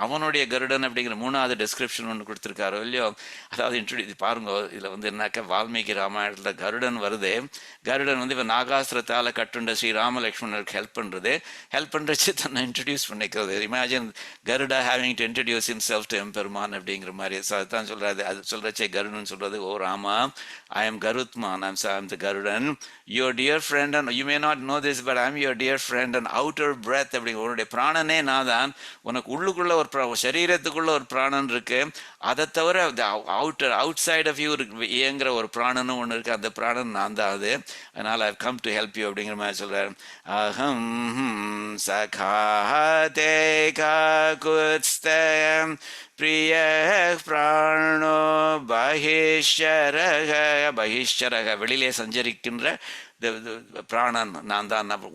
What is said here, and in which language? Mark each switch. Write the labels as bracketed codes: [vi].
[ta] அவனுடைய கருடன் அப்படிங்கிற 3வது டிஸ்கிரிப்ஷன் ஒன்று கொடுத்துருக்காரோ இல்லையோ. அதாவது இன்ட்ரோடியூஸ் பாருங்க, இதில் வந்து என்னாக்கா வால்மீகி ராமாயணத்தில் கருடன் வருது. கருடன் வந்து இவன் நாகாஸ்திரத்தால் கட்டுண்ட ஸ்ரீராம லக்ஷ்மணருக்கு ஹெல்ப் பண்ணுறச்சு தன்னை இன்ட்ரடியூஸ் பண்ணிக்கிறது. [en] imagine Garuda having to introduce himself to Emperuman [ta] அப்படிங்கிற மாதிரி. ஸோ அதுதான் சொல்கிறார். அது சொல்றச்சே கருடன் சொல்றது, ஓ Rama, [en] I am Garutman, I am the Garudan, your dear friend, and you may not know this, but I am your dear friend and outer breath. [ta] அப்படி உன்னுடைய பிராணனே நான் தான். உனக்கு உள்ளுக்குள்ள ஒரு சரீரத்துக்குள்ள ஒரு பிராணன் இருக்கு. அதை தவிர [en] outside of you [ta] இயங்குற ஒரு பிராணனும் ஒன்று இருக்கு. அந்த பிராணன் நான் தான். அது அதனால [en] I come to help you [ta] அப்படிங்கிற மாதிரி சொல்றாரு. [sa] அஹம் சகாதே காகுத்ஸ்தயம் பிரிய பிராணோ பகிஷ்சரக [ta] வெளியிலே சஞ்சரிக்கின்ற பிராணன் நான் தான்.